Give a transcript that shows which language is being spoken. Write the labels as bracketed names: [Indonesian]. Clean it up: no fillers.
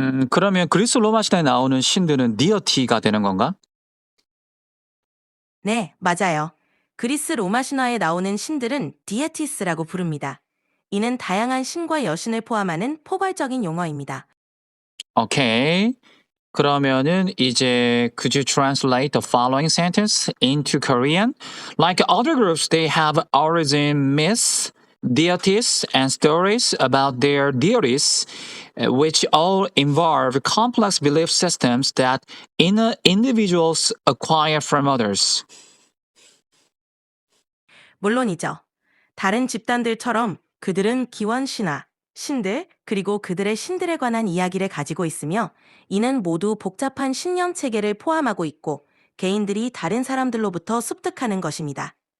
[Korean] 그러면 그리스 로마 시대에 나오는 신들은 deity가 되는 건가? 네, 맞아요. 그리스 로마 신화에 나오는 신들은 디에티스라고 부릅니다. 이는 다양한 신과 여신을 포함하는 포괄적인 용어입니다. 오케이. 그러면은 이제 [English] could you translate the following sentence into Korean? Like other groups, they have origin myths, deities, and stories about their deities, which all involve complex belief systems that individuals acquire from others. [Korean] 물론이죠. 다른 집단들처럼 그들은 기원 신화, 신들, 그리고 그들의 신들에 관한 이야기를 가지고 있으며 이는 모두 복잡한 신념 체계를 포함하고 있고 개인들이 다른 사람들로부터 습득하는 것입니다.